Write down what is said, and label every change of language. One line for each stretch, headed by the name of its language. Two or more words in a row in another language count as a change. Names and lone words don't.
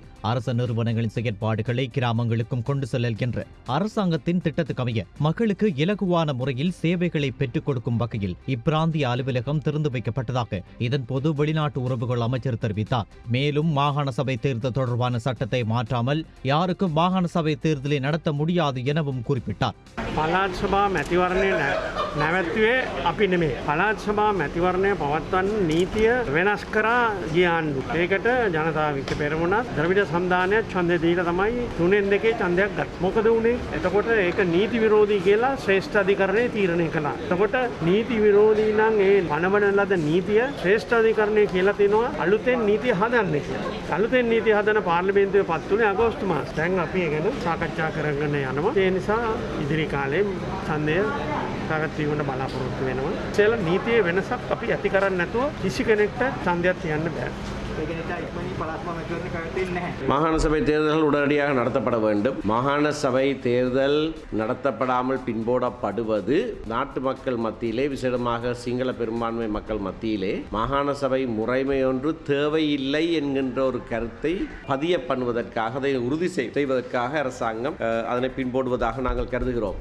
Tamil: அரச நிறுவனங்களின் செயற்பாடுகளை கிராமங்களுக்கும் கொண்டு செல்லல் என்ற அரசாங்கத்தின் திட்டத்துக்கமைய மக்களுக்கு இலகுவான முறையில் சேவைகளை பெற்றுக் கொடுக்கும் வகையில் இப்பிராந்திய அலுவலகம் திறந்து வைக்கப்பட்டதாக இதன்போது வெளிநாட்டு உறவுகள் அமைச்சர் தெரிவித்தார். மேலும் மாகாண சபை தேர்தல் தொடர்பான சட்டத்தை மாற்றாமல் யாருக்கும் மாகாண சபை தேர்தலை நடத்த முடியாது எனவும் குறிப்பிட்டார்.
Sinhala: පළාත් සභා මැතිවරණය නැවැත්තුවේ අපි නෙමේ. පළාත් සභා මැතිවරණය පවත්වන්න නීතිය වෙනස් කරා ගිය ආණ්ඩුව. ඒකට ජනතා විමුක්ති පෙරමුණත් ද්‍රවිඩ සම්දානයත් ඡන්දය දීලා තමයි 3-2 ඡන්දයක් ගත්තා. මොකද උනේ? එතකොට ඒක නීති විරෝධී කියලා ශ්‍රේෂ්ඨ අධිකරණය තීරණය කළා. එතකොට නීති විරෝධී නම් ඒ පනවන ලද නීතිය ශ්‍රේෂ්ඨ අධිකරණය කියලා තිනවා අලුතෙන් නීතිය හදන්න කියලා. අලුතෙන් නීතිය හදන පාර්ලිමේන්තුවේ පත් වුණේ අගෝස්තු මාසෙ. දැන් අපි ඒ ගැන සාකච්ඡා කරගෙන යනවා. ඒ නිසා ඉදිරි කාලේ ඡන්දය සාකච්ඡා වීමට බලාපොරොත්තු වෙනවා. ඒල නීතියේ වෙනසක් අපි ඇති කරන්නේ නැතුව කිසි කෙනෙක්ට ඡන්දයක් තියන්න බෑ.
Tamil: மாகாண சபை தேர்தல்கள் உடனடியாக நடத்தப்பட வேண்டும். மாகாண சபை தேர்தல் நடத்தப்படாமல் பின்போடப்படுவது நாட்டு மக்கள் மத்தியிலே, விசேடமாக சிங்கள பெரும்பான்மை மக்கள் மத்தியிலே மாகாண சபை முறைமை ஒன்று தேவையில்லை என்கின்ற ஒரு கருத்தை பதிய பண்ணுவதற்காக, அதை உறுதி செய்வதற்காக அரசாங்கம் அதனை பின்போடுவதாக நாங்கள் கருதுகிறோம்.